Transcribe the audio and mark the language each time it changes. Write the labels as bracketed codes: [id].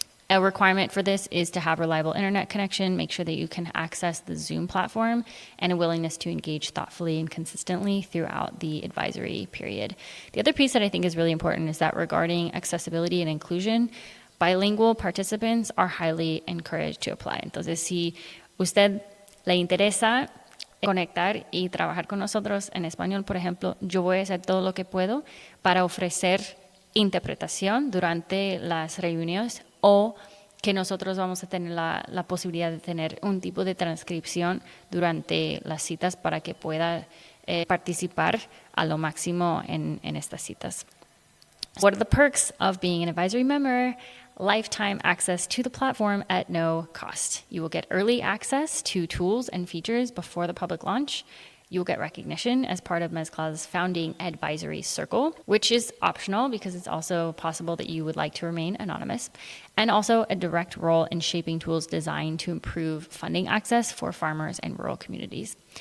[en] A requirement for this is to have reliable internet connection, make sure that you can access the Zoom platform, and a willingness to engage thoughtfully and consistently throughout the advisory period. The other piece that I think is really important is that regarding accessibility and inclusion, bilingual participants are highly encouraged to apply. [es] Entonces, si usted le interesa conectar y trabajar con nosotros en español, por ejemplo, yo voy a hacer todo lo que puedo para ofrecer interpretación durante las reuniones o que nosotros vamos a tener la posibilidad de tener un tipo de transcripción durante las citas para que pueda participar a lo máximo en estas citas. [en] What are the perks of being an advisory member? Lifetime access to the platform at no cost. You will get early access to tools and features before the public launch. You will get recognition as part of Mezcla's founding advisory circle, which is optional because it's also possible that you would like to remain anonymous, and also a direct role in shaping tools designed to improve funding access for farmers and rural communities.